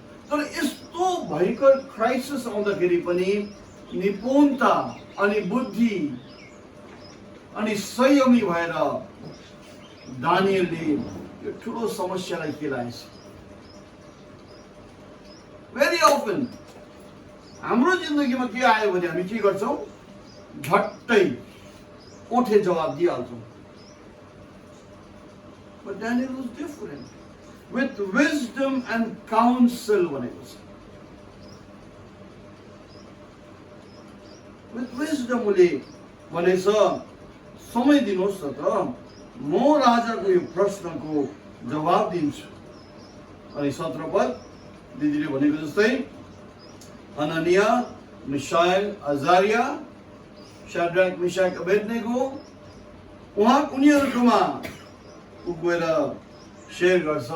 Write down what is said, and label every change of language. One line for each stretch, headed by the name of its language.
Nepali: तर यस्तो भयङ्कर क्राइसिस आउँदाखेरि पनि निपुणता अनि बुद्धि अनि संयमी भएर दानियलले यो ठुलो समस्यालाई केलाएछ।
English: very often
Nepali: हाम्रो जिन्दगीमा के आयो भने हामी के गर्छौँ, झट्टै ओठे जवाब दिइहाल्छौँ।
English: But Daniel was different. With wisdom and counsel
Nepali: भनेको छ।
English: With wisdom
Nepali: उसले भनेछ समय दिनुहोस् न त, म राजाको यो प्रश्नको जवाब दिन्छु। अनि 17 पद दिदीले भनेको जस्तै हननिया, मिशाएल, अजारिया, शाद्राक, मिशाक, अबेदनेगो उनीहरूकोमा ऊ गएर शेयर गर्छ।